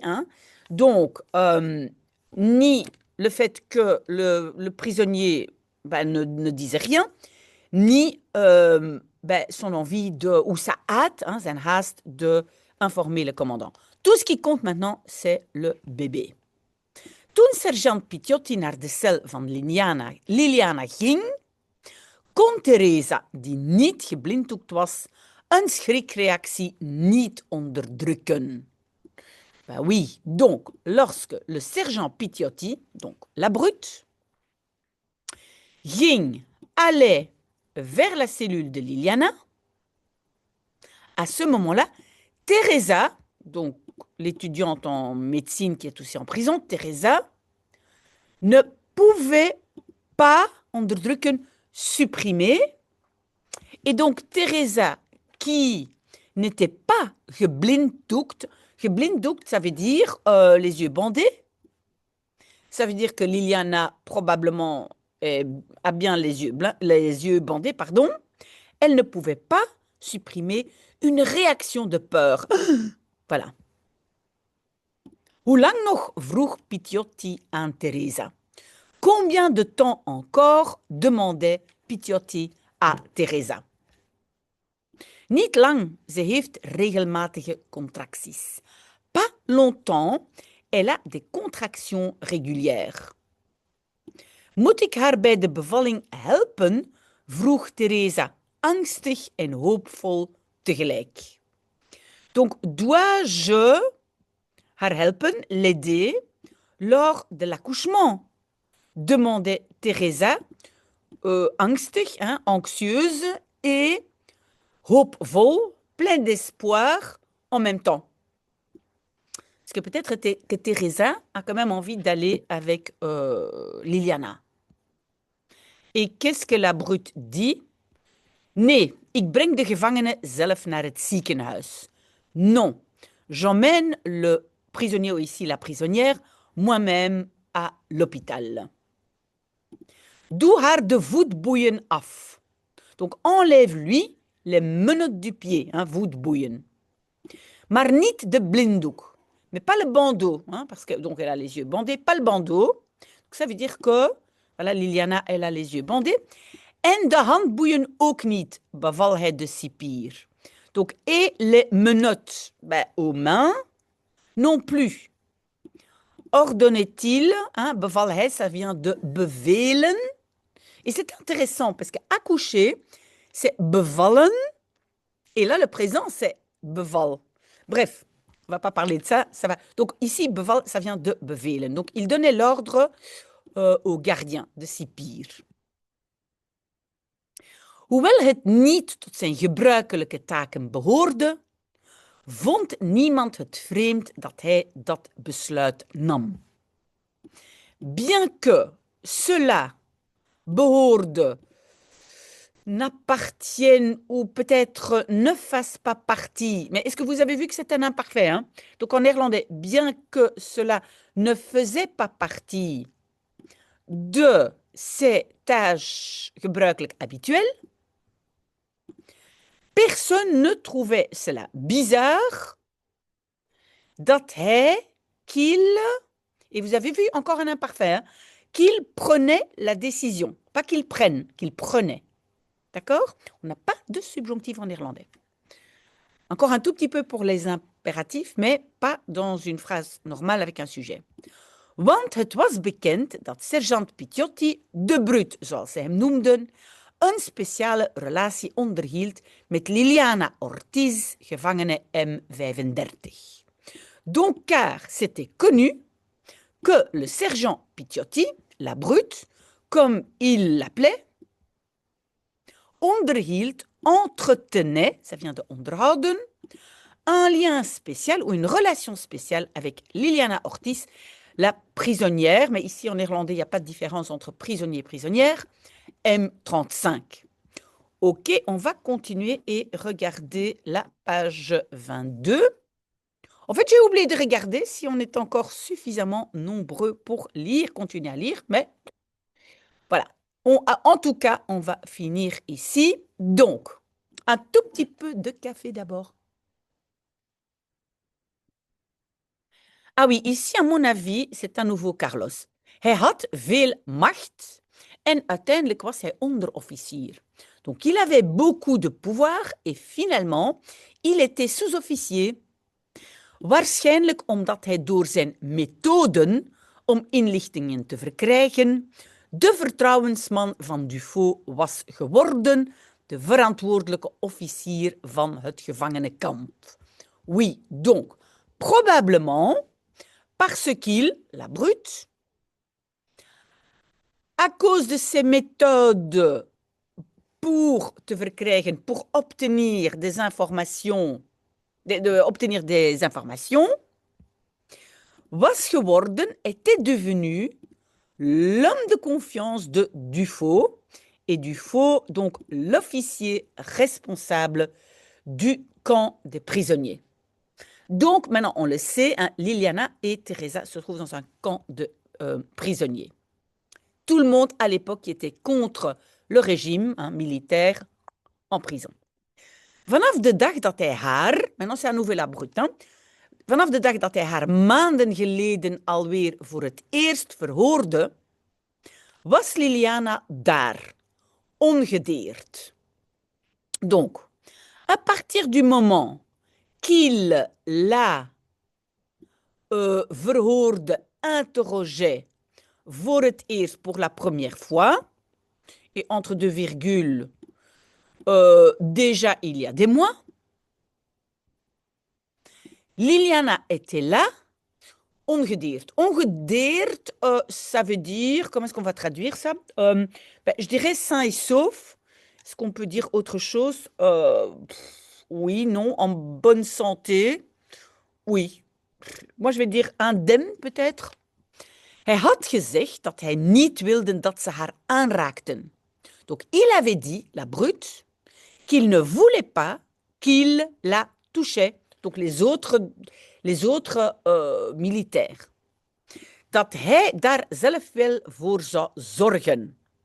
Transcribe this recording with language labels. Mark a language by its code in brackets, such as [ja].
[fr] Hein. Donc, ni le fait que le prisonnier ne disait rien, ni son envie ou sa hâte, hein, [nl] zijn haast [fr] de informer le commandant. Tout ce qui compte maintenant, c'est le bébé. [nl] Toen sergeant Picciotti naar de cel van Liliana ging, kon Teresa, die niet geblinddoekt was, een schrikreactie niet onderdrukken. [fr] Ben oui, donc, lorsque le sergent Picciotti, donc la brute, allait vers la cellule de Liliana, à ce moment-là, Teresa, donc l'étudiante en médecine qui est aussi en prison, Teresa, ne pouvait pas onderdrukken, supprimer. Et donc Teresa, qui n'était pas geblinddoekt, geblinddoekt, ça veut dire les yeux bandés. Ça veut dire que Liliana, probablement, a bien les yeux bandés, pardon. Elle ne pouvait pas supprimer une réaction de peur. Voilà. [nl] Hoe lang nog, vroeg Picciotti aan Teresa. [fr] Combien de temps encore, demandait Picciotti à Teresa. [nl] Niet lang, ze heeft regelmatige contracties. [fr] Pas longtemps, elle a des contractions régulières. [nl] Moet ik haar bij de bevalling helpen? Vroeg Teresa, angstig en hoopvol tegelijk. [fr] Donc, dois-je [nl] haar helpen, [fr] l'aider, lors de l'accouchement? Demandait Teresa, angstig, hein, anxieuse et hoopvol, plein d'espoir en même temps. Parce que peut-être que Teresa a quand même envie d'aller avec Liliana. Et qu'est-ce que la brute dit? [nl] Nee, ik breng de gevangene zelf naar het ziekenhuis. [fr] Non, j'emmène le prisonnier ou ici la prisonnière, moi-même à l'hôpital. [nl] Doe haar de voetboeien af. [fr] Donc enlève-lui les menottes du pied, hein, voetboeien. [nl] Maar niet de blinddoek. [fr] Mais pas le bandeau, hein, parce que donc elle a les yeux bandés, pas le bandeau. Donc, ça veut dire que, voilà, Liliana, elle a les yeux bandés. [nl] En de handboeien ook niet, beval hij de cipier. [fr] Donc, et les menottes aux mains non plus. Ordonnait-il, hein, [nl] beval hij, [fr] ça vient de bevelen. Et c'est intéressant parce qu'accoucher, c'est bevallen. Et là, le présent, c'est beval. Bref, on ne va pas parler de ça. Ça va. Donc ici, beval, ça vient de bevelen. Donc il donnait l'ordre au gardien de cipier. [nl] Hoewel het niet tot zijn gebruikelijke taken behoorde, vond niemand het vreemd dat hij dat besluit nam. [fr] Bien que cela behoorde, n'appartienne ou peut-être ne fasse pas partie. Mais est-ce que vous avez vu que c'est un imparfait, hein? Donc en néerlandais, bien que cela ne faisait pas partie de ses tâches gebruikelijk habituelles, personne ne trouvait cela bizarre [nl] dat hij, [fr] qu'il, et vous avez vu encore un imparfait, hein, qu'il prenait la décision. Pas qu'il prenne, qu'il prenait. D'accord? On n'a pas de subjonctif en néerlandais. Encore un tout petit peu pour les impératifs, mais pas dans une phrase normale avec un sujet. [nl] Want het was bekend dat sergeant Piciotti, de Brut, zoals ze hem noemden, een speciale relatie onderhield met Liliana Ortiz, gevangene M35. [fr] Donc, car c'était connu que le sergent Piciotti, la Brute, comme il l'appelait, onderhield, entretenait, ça vient de onderhouden, un lien spécial ou une relation spéciale avec Liliana Ortiz, la prisonnière, mais ici en néerlandais, il n'y a pas de différence entre prisonnier et prisonnière, M35. Ok, on va continuer et regarder la page 22. En fait, j'ai oublié de regarder si on est encore suffisamment nombreux pour lire, continuer à lire, mais voilà. En tout cas, on va finir ici. Donc, un tout petit peu de café d'abord. Ah oui, ici, à mon avis, c'est à nouveau Carlos. [nl] Hij had veel macht en uiteindelijk was hij onderofficier. [fr] Donc, il avait beaucoup de pouvoir et finalement, il était sous-officier. [nl] Waarschijnlijk omdat hij door zijn methoden om inlichtingen te verkrijgen de vertrouwensman van Dufaux was geworden, de verantwoordelijke officier van het gevangenenkamp. [fr] Oui, donc, probablement parce qu'il, la Brute, à cause de ses méthodes pour [nl] te verkrijgen, [fr] pour obtenir des informations, obtenir des informations, [nl] was geworden, [fr] était devenu l'homme de confiance de Dufaux, et Dufaux, donc l'officier responsable du camp des prisonniers. Donc, maintenant, on le sait, hein, Liliana et Teresa se trouvent dans un camp de prisonniers. Tout le monde, à l'époque, qui était contre le régime militaire en prison. [nl] Vanaf de dag dat hij haar, [fr] maintenant c'est à nouveau la Brute, hein, [nl] vanaf de dag dat hij haar maanden geleden alweer voor het eerst verhoorde, was Liliana daar, ongedeerd. [fr] Donc, à partir du moment qu'il la verhoorde, interrogeait [nl] voor het eerst [fr] pour la première fois, et entre deux virgules, déjà il y a des mois, Liliana était là, ongedeerd. Ongedeerd, ça veut dire, comment est-ce qu'on va traduire ça? Je dirais sain et sauf. Est-ce qu'on peut dire autre chose? Oui, non, en bonne santé. Oui. Moi, je vais dire indemne peut-être. [nl] Hij had gezegd dat hij niet wilde dat ze haar aanraakten. [fr] Donc, il avait dit, la Brute, qu'il ne voulait pas qu'il la touchait. donc les autres militaires, [nl] dat hij daar zelf wel voor zou zorgen.